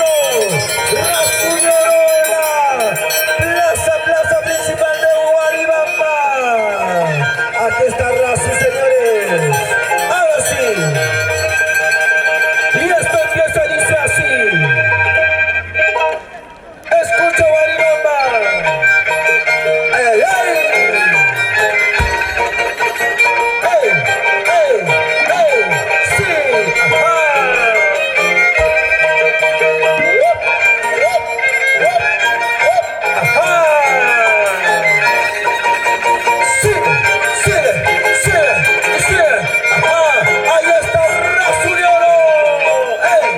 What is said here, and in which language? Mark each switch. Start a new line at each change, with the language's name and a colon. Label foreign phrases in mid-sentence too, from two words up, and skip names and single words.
Spanish: Rasu de Oro en la plaza principal de Guaribamba. Aquí está Rasu, señores. Ahora sí. Y esto empieza a dice así. Escucha Guaribamba. ¡Ay, ay, ay! ¡Ey, ey, ey! ¡Sí! ¡Ajá! ¡Ajá! ¡Sí! ¡Sí! ¡Sí! ¡Sí! ¡Ajá! ¡Ahí está Rasu de Oro! ¡Ey!